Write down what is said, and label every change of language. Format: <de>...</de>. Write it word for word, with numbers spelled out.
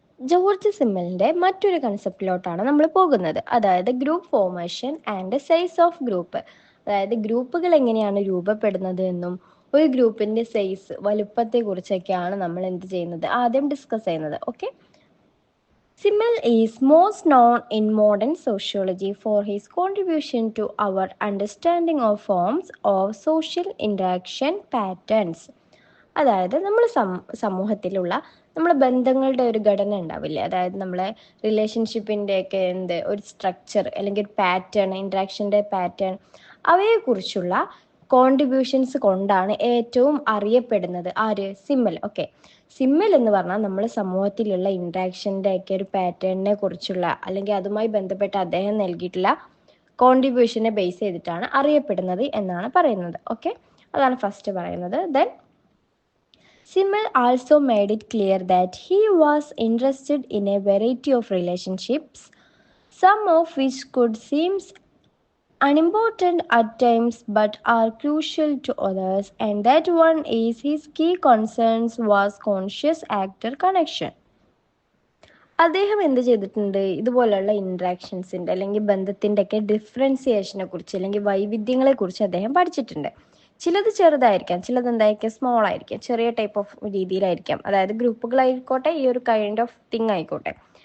<ml>George സിമ്മലിന്റെ മറ്റൊരു കൺസെപ്റ്റിലോട്ടാണ് നമ്മൾ പോകുന്നത്. അതായത്</ml> <en>Group formation and size of group.</en> <ml>അതായത് ഗ്രൂപ്പുകൾ എങ്ങനെയാണ് രൂപപ്പെടുന്നത് എന്നും ഒരു ഗ്രൂപ്പിന്റെ സൈസ് വലുപ്പത്തെ കുറിച്ചൊക്കെയാണ് നമ്മൾ എന്ത് ചെയ്യുന്നത് ആദ്യം ഡിസ്കസ് ചെയ്യുന്നത്.</ml> <en>Okay, Simmel is most known in modern sociology for his contribution to our understanding of forms of social interaction patterns.</en> <ml>അതായത് നമ്മൾ സമൂഹത്തിലുള്ള നമ്മുടെ ബന്ധങ്ങളുടെ ഒരു ഘടന ഉണ്ടാവില്ലേ, അതായത് നമ്മളെ റിലേഷൻഷിപ്പിൻ്റെ ഒക്കെ എന്ത് ഒരു സ്ട്രക്ചർ അല്ലെങ്കിൽ ഒരു പാറ്റേൺ, ഇൻട്രാക്ഷൻ്റെ പാറ്റേൺ, അവയെക്കുറിച്ചുള്ള കോൺട്രിബ്യൂഷൻസ് കൊണ്ടാണ് ഏറ്റവും അറിയപ്പെടുന്നത് ആര്? സിമ്മൽ. ഓക്കെ, സിമ്മൽ എന്ന് പറഞ്ഞാൽ നമ്മൾ സമൂഹത്തിലുള്ള ഇൻട്രാക്ഷൻ്റെ ഒക്കെ ഒരു പാറ്റേണിനെ കുറിച്ചുള്ള അല്ലെങ്കിൽ അതുമായി ബന്ധപ്പെട്ട് അദ്ദേഹം നൽകിയിട്ടുള്ള കോൺട്രിബ്യൂഷനെ ബേസ് ചെയ്തിട്ടാണ് അറിയപ്പെടുന്നത് എന്നാണ് പറയുന്നത്. ഓക്കെ, അതാണ് ഫസ്റ്റ് പറയുന്നത്.</ml> <en>Then Simmel also made it clear that he was interested in a variety of relationships, some of which could seem unimportant at times but are crucial to others, and that one is his key concerns was conscious actor connection.</en> <ml>അദ്ദേഹം എന്ത് ചെയ്തിട്ടുണ്ട്, ഇതുപോലെയുള്ള ഇൻട്രാക്ഷൻസിൻ്റെ അല്ലെങ്കിൽ ബന്ധത്തിൻ്റെ ഒക്കെ ഡിഫറൻസിയേഷനെ കുറിച്ച് അല്ലെങ്കിൽ വൈവിധ്യങ്ങളെ കുറിച്ച് അദ്ദേഹം പഠിച്ചിട്ടുണ്ട്. ചിലത് ചെറുതായിരിക്കാം, ചിലത് എന്തായിരിക്കാം, സ്മോൾ ആയിരിക്കാം, ചെറിയ ടൈപ്പ് ഓഫ് രീതിയിലായിരിക്കാം, അതായത് ഗ്രൂപ്പുകളായിക്കോട്ടെ, ഈ ഒരു</ml> <en>kind of thing</en> <ml>ആയിക്കോട്ടെ.</ml>